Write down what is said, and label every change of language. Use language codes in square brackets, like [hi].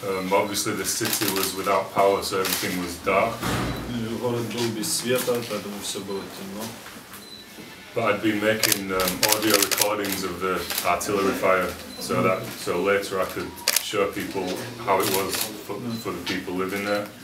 [en] Obviously the city was without power, so everything was dark. [ru] Город был без света, поэтому все было темно. [en] But I'd been making audio recordings of the artillery fire, so later I could show people how it was for the people living there.